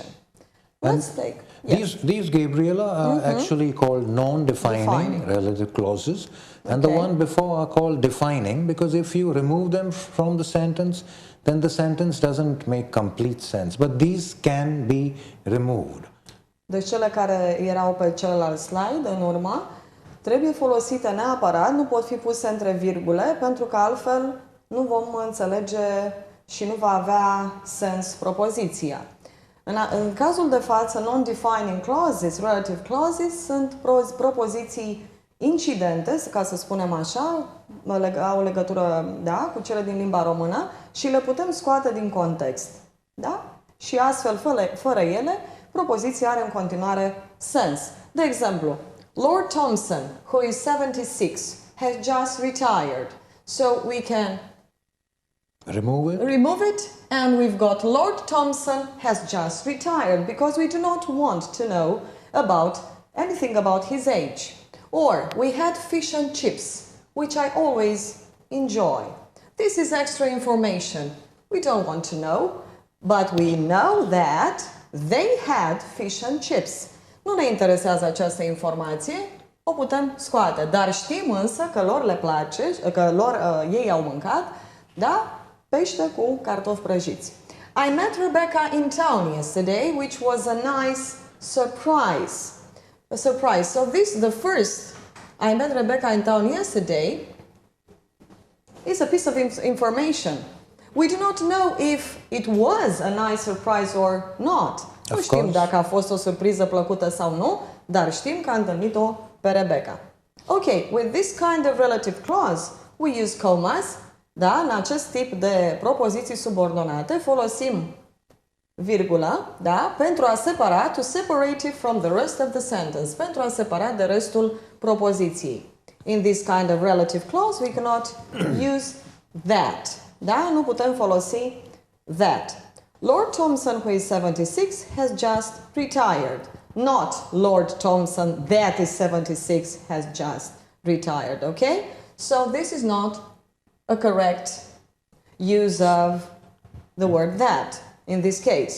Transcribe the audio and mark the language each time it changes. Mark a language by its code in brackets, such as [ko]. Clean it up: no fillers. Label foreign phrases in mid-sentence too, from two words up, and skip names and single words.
[en] Let's take... These Gabriela, are actually called non-defining relative clauses, and the one before are called defining, because if you remove them from the sentence, then the sentence doesn't make complete sense. But these can be removed. [ro] Deci cele care erau pe celălalt slide, în urmă, trebuie folosite neapărat, nu pot fi puse între virgule, pentru că altfel nu vom înțelege și nu va avea sens propoziția. În cazul de față, [en] non-defining clauses, relative clauses, [ro] sunt propoziții incidente, ca să spunem așa, au legătură, da, cu cele din limba română și le putem scoate din context. Da? Și astfel, fără ele, propoziția are în continuare sens. De exemplu, [en] Lord Thompson, who is 76, has just retired. So we can remove it, and we've got Lord Thompson has just retired, because we do not want to know about anything about his age. Or we had fish and chips, which I always enjoy. This is extra information. We don't want to know, but we know that they had fish and chips. [ro] Nu ne interesează această informație, o putem scoate, dar știm însă că lor le place, că ei au mâncat, da? Pește cu cartofi prăjiți. [en] I met Rebecca in town yesterday, which was a nice surprise. A surprise. So the first, I met Rebecca in town yesterday, is a piece of information. We do not know if it was a nice surprise or not. [ro] Nu știm dacă a fost o surpriză plăcută sau nu, dar știm că a întâlnit-o pe Rebecca. [en] Okay, with this kind of relative clause, we use commas, [ro] Da? În acest tip de propoziții subordonate folosim virgulă, da? Pentru a separa, [en] to separate it from the rest of the sentence, [ro] pentru a separa de restul propoziției. [en] In this kind of relative clause, we cannot use that. [ro] Da? Nu putem folosi that. [en] Lord Thompson, who is 76, has just retired. Not Lord Thompson, that is 76, has just retired. Okay? So this is not a correct use of the word that in this case.